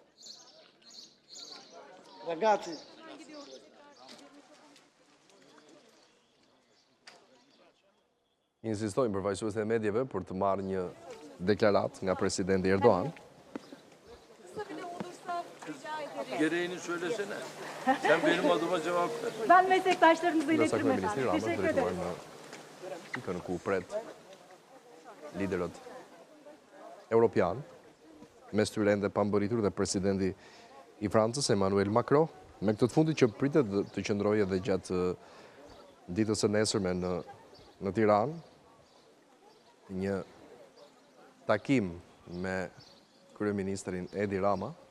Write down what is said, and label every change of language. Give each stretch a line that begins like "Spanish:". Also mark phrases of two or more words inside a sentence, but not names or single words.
Albanian: Ragazzi. Insistojnë përfaqësuesit e medjeve për të marrë një deklarat nga presidenti Erdogan.
Turkish: Kısa bile olursa rica ederim. Gereğini söylesene. Sen benim adıma cevap ver. Ben meslektaşlarınıza
Albanian: Ndërsa
Turkish: iletirim
Albanian: kryeministri
Turkish: efendim.
Albanian: Rama
Turkish: Teşekkür
Albanian: drejtuar
Turkish: ederim.
Albanian: në pikën ku pret liderët europian, mes tyre ende pambëritur dhe presidenti i Francës Emmanuel Macron, me këtë të fundit që pritet të qëndrojë edhe gjatë ditës së nesërme në Tiranë, një takim me kryeministrin Edi Rama.